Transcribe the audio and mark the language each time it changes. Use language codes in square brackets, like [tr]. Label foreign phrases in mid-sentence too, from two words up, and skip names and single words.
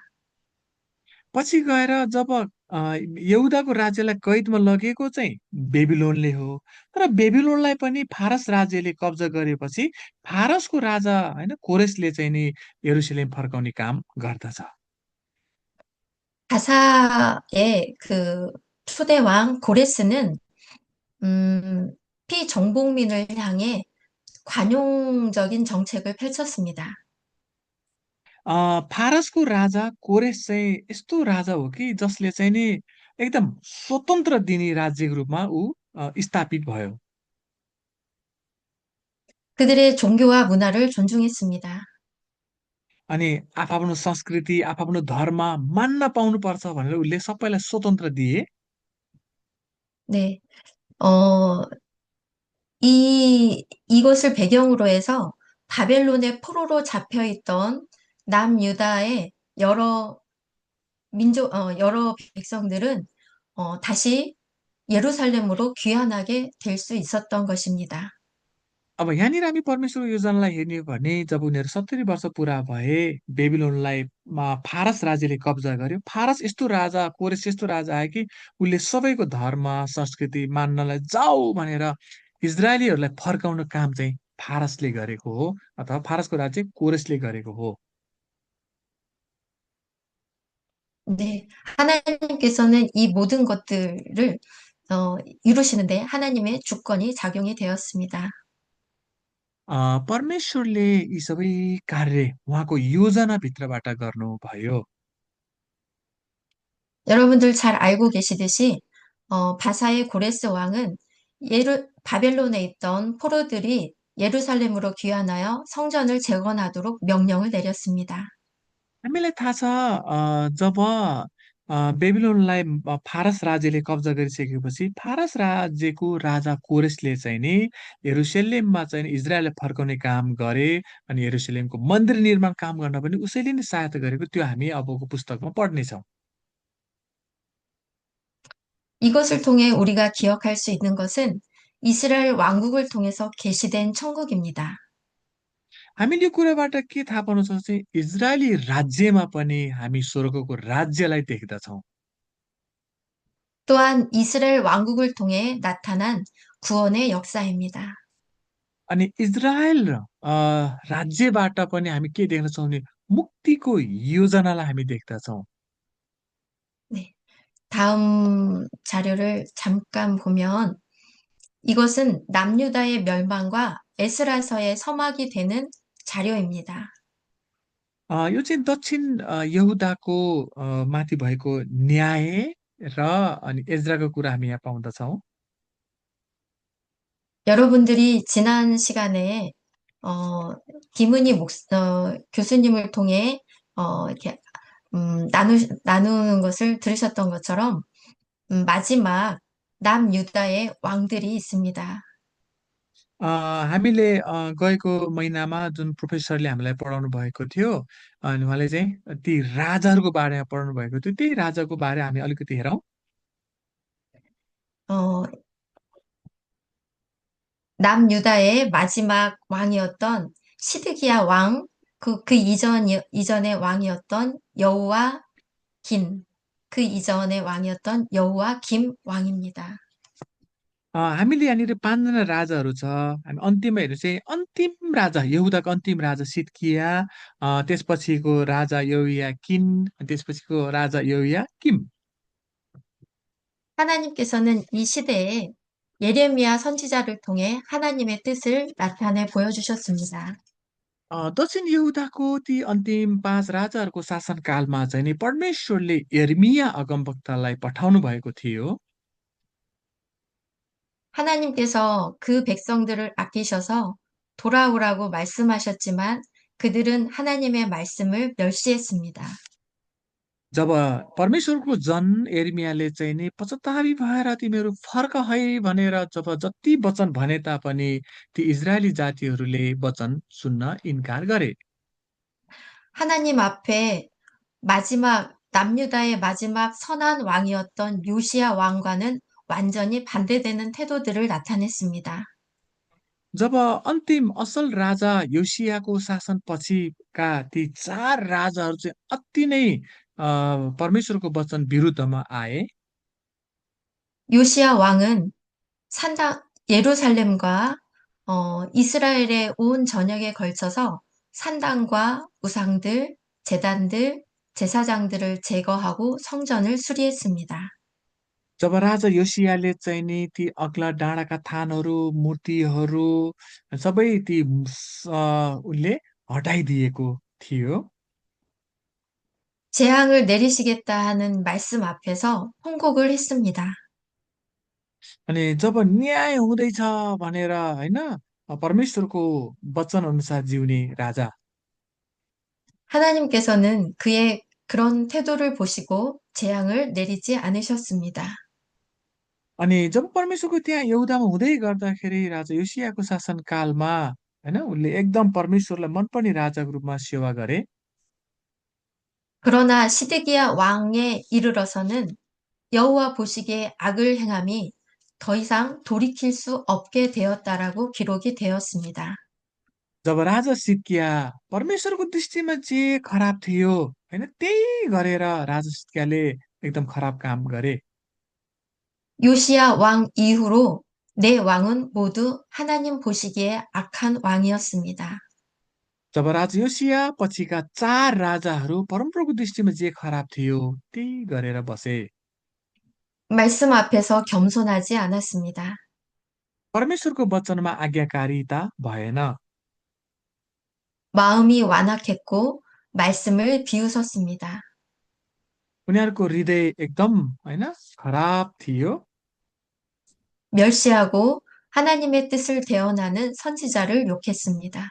[ne] पछि गएर जब यहुदाको राज्यलाई कैदमा लगेको चाहिँ बेबिलोनले हो। तर बेबिलोनलाई पनि फारस राज्यले कब्जा गरेपछि फारसको राजा होइन कोरेसले चाहिँ नि यरुसलेम फर्काउने काम गर्दछ। [ko] 바사의 그 초대왕 고레스는 피정복민을 향해 관용적인 정책을 펼쳤습니다. [ne] फारसको राजा कोरेस चाहिँ यस्तो राजा हो कि जसले चाहिँ नि एकदम स्वतन्त्र दिने राज्यको रूपमा ऊ स्थापित भयो। [ko] 그들의 종교와 문화를 존중했습니다. [ne] अनि आफआफ्नो संस्कृति आफआफ्नो धर्म मान्न पाउनुपर्छ भनेर उसले सबैलाई स्वतन्त्र दिए। [ko] 네, 어, 이것을 배경으로 해서 바벨론의 포로로 잡혀 있던 남유다의 여러 백성들은 다시 예루살렘으로 귀환하게 될 수 있었던 것입니다. [ne] अब यहाँनिर हामी परमेश्वरको योजनालाई हेर्ने हो भने जब उनीहरू 70 वर्ष पुरा भए बेबिलोनलाई फारस राज्यले कब्जा गर्यो। फारस यस्तो राजा कोरेस यस्तो राजा आयो कि उसले सबैको धर्म संस्कृति मान्नलाई जाऊ भनेर इजरायलीहरूलाई फर्काउन काम चाहिँ फारसले गरेको हो अथवा फारसको राज्य कोरेसले गरेको हो। [ko] 네, 하나님께서는 이 मो든 것들을 이루시는데 하나님의 주권이 작용이 되었습니다. [ne] परमेश्वरले यी सबै कार्य उहाँको योजनाभित्रबाट गर्नुभयो। [ko] 여러분들 잘 알고 계시듯이 바사의 고레스 왕은 바벨론에 있던 포로들이 예루살렘으로 귀환하여 성전을 재건하도록 명령을 내렸습니다. [ne] हामीलाई थाहा छ जब बेबिलोनलाई फारस राज्यले कब्जा गरिसकेपछि फारस राज्यको राजा कोरेसले चाहिँ नि यरुसलेममा चाहिँ नि इजरायललाई फर्काउने काम गरे। अनि यरुसलेमको मन्दिर निर्माण काम गर्न पनि उसैले नै सहायता गरेको त्यो हामी अबको पुस्तकमा पढ्नेछौँ। [ko] 이것을 통해 우리가 기억할 수 있는 것은 이스라엘 왕국을 통해서 계시된 천국입니다. [ne] हामीले यो कुराबाट के थाहा पाउन सक्छौँ चाहिँ इजरायली राज्यमा पनि हामी स्वर्गको राज्यलाई देख्दछौँ। [ko] 또한 이스라엘 왕국을 통해 나타난 구원의 역사입니다. [ne] अनि इजरायल राज्यबाट पनि हामी के देख्न सक्छौँ भने मुक्तिको योजनालाई हामी देख्दछौँ। [ko] 네, 다음 자료를 잠깐 보면 이것은 남유다의 멸망과 에스라서의 서막이 되는 자료입니다. [ne] यो चाहिँ दक्षिण यहुदाको माथि भएको न्याय र अनि एज्राको कुरा हामी यहाँ पाउँदछौँ। [ko] 여러분들이 지난 시간에 교수님을 통해 이렇게 나누는 것을 들으셨던 것처럼 마지막 남유다의 왕들이 있습니다. [ne] हामीले गएको महिनामा जुन प्रोफेसरले हामीलाई पढाउनु भएको थियो अनि उहाँले चाहिँ ती राजाहरूको बारेमा पढाउनु भएको थियो। त्यही राजाको बारे हामी अलिकति हेरौँ। [ko] 어, 남유다의 마지막 왕이었던 시드기야 왕, 이전의 왕이었던 그 이전의 왕이었던 여호와 김 왕입니다. [ne] हामीले यहाँनिर 5जना राजाहरू छ। हामी अन्तिममा हेर्नु चाहिँ अन्तिम राजा यहुदाको अन्तिम राजा सिद्किया, त्यसपछिको राजा यहोयाकिन, त्यसपछिको राजा यहोयाकिम। [ko] 하나님께서는 이 시대에 예레미야 선지자를 통해 하나님의 뜻을 나타내 보여주셨습니다. [ne] दक्षिण यहुदाको ती अन्तिम 5 राजाहरूको शासनकालमा चाहिँ नि परमेश्वरले यर्मिया अगमवक्तालाई पठाउनु भएको थियो। [ko] 하나님께서 그 백성들을 아끼셔서 돌아오라고 말씀하셨지만 그들은 하나님의 말씀을 멸시했습니다. [ne] जब परमेश्वरको जन यिर्मयाहले चाहिँ नि पश्चातापी भएर तिमीहरू फर्क है भनेर जब जति वचन भने तापनि ती इजरायली जातिहरूले वचन सुन्न इन्कार गरे। [ko] 하나님 앞에 남유다의 마지막 선한 왕이었던 요시야 왕과는 완전히 반대되는 태도들을 나타냈습니다. [ne] जब अन्तिम असल राजा योसियाको शासनपछिका ती 4 राजाहरू चाहिँ अति नै परमेश्वरको वचन विरुद्धमा आए। [ko] 요시야 왕은 예루살렘과 이스라엘의 온 전역에 걸쳐서 산당과 우상들, 제단들, 제사장들을 제거하고 성전을 수리했습니다. [ne] जब राजा योसियाले चाहिँ नि ती अग्ला डाँडाका थानहरू, मूर्तिहरू सबै ती उनले हटाइदिएको थियो। [ko] 재앙을 내리시겠다 하는 말씀 앞에서 통곡을 했습니다. [ne] अनि जब न्याय हुँदैछ भनेर होइन परमेश्वरको वचन अनुसार जिउने राजा। [ko] 하나님께서는 그의 그런 태도를 보시고 재앙을 내리지 않으셨습니다. [ne] अनि जब परमेश्वरको त्यहाँ यहुदामा हुँदै गर्दाखेरि राजा योसियाको शासनकालमा होइन उनले एकदम परमेश्वरलाई मनपर्ने राजाको रूपमा सेवा गरे। [ko] 그러나 시드기야 왕에 이르러서는 여호와 보시기에 악을 행함이 더 이상 돌이킬 수 없게 되었다라고 기록이 되었습니다. [ne] जब राजा सिद्किया परमेश्वरको दृष्टिमा जे खराब थियो होइन त्यही गरेर राजा सिद्कियाले एकदम खराब काम गरे। [ko] 요시야 왕 이후로 네 왕은 모두 하나님 보시기에 악한 왕이었습니다. [ne] जब राजा योसिया पछिका 4 राजाहरू परमप्रभुको दृष्टिमा जे खराब थियो त्यही गरेर बसे। [ko] 말씀 앞에서 겸손하지 않았습니다. [ne] परमेश्वरको वचनमा आज्ञाकारिता भएन। [ko] 마음이 완악했고 말씀을 비웃었습니다. [ne] उनीहरूको हृदय एकदम होइन खराब थियो। [ko] 멸시하고 하나님의 뜻을 대언하는 선지자를 욕했습니다.